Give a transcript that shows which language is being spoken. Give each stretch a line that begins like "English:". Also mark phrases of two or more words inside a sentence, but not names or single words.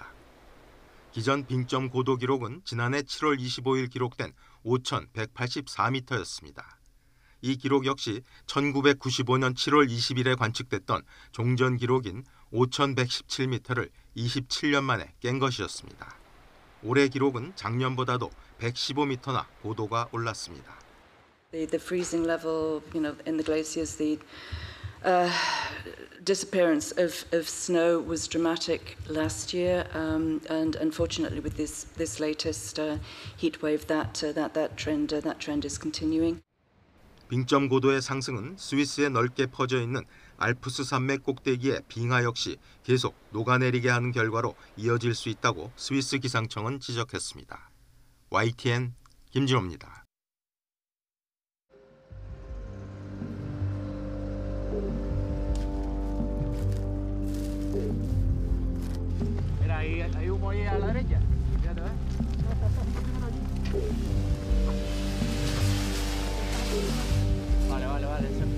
Korean: 기존 빙점 고도 기록은 지난해 7월 25일 기록된 5,184m였습니다. 이 기록 역시 1995년 7월 20일에 관측됐던 종전 기록인 5,117m를 27년 만에 깬 것이었습니다. 올해 기록은 작년보다도 115m나 고도가 올랐습니다.
English: The freezing level, in the glaciers, the disappearance of snow was dramatic last year, and unfortunately, with this latest heat wave, that trend is continuing.
Korean: 빙점 고도의 상승은 스위스에 넓게 퍼져 있는 알프스 산맥 꼭대기의 빙하 역시 계속 녹아내리게 하는 결과로 이어질 수 있다고 스위스 기상청은 지적했습니다. YTN 김진호입니다.
Spanish: Hay humo ahí a la derecha. Fíjate, ¿ves? Vale.